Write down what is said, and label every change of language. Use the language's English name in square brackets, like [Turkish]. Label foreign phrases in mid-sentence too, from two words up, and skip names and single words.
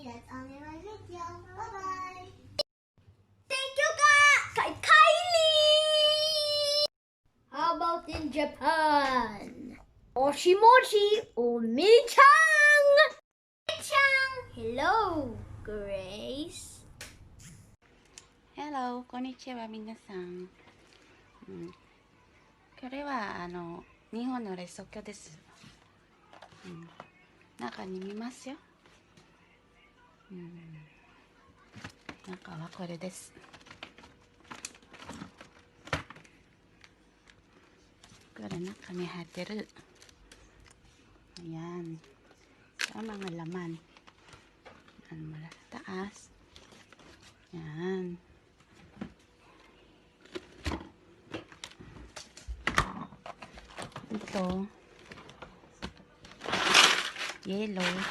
[English] That's only my video. Bye-bye. Thank you, Kay Kylie! How about in Japan? [Japanese] おしもし、おみちゃん! [English] Omi-chan! Hello, Grace. Hello, [Japanese] こんにちは皆さん。これは日本の冷蔵庫です。中に見ますよ。中はこれです。これ中に入ってる。Ayan. [Filipino] Ito ang mga laman. Yan, mula sa taas. Yan. Ito. Yellow.